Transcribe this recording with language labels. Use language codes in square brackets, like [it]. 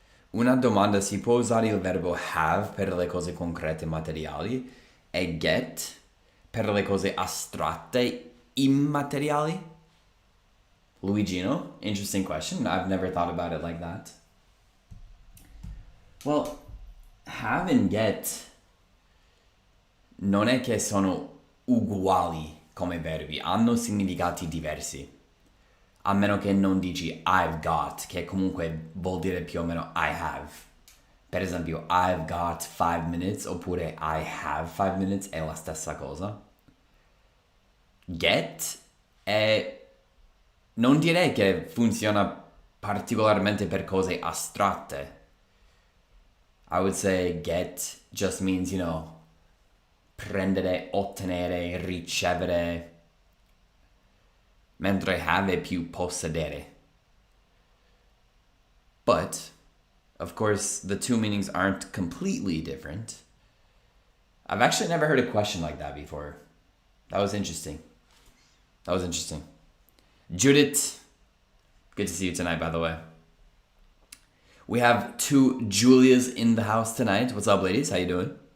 [it] Una domanda: si può usare il verbo have per le cose concrete materiali e get per le cose astratte immateriali? [en] Luigino, interesting question. I've never thought about it like that. Well, [it] have and get non è che sono uguali come verbi, hanno significati diversi. A meno che non dici [en] I've got, [it] che comunque vuol dire più o meno I have. Per esempio, [en] I've got 5 minutes [it] oppure [en] I have 5 minutes [it] è la stessa cosa. Get è... non direi che funziona particolarmente per cose astratte. [en] I would say get just means, [it] prendere, ottenere, ricevere, mentre have è più possedere. [en] But, of course, the two meanings aren't completely different. I've actually never heard a question like that before. That was interesting. Judith, good to see you tonight, by the way. We have 2 Julias in the house tonight. What's up, ladies? How you doing?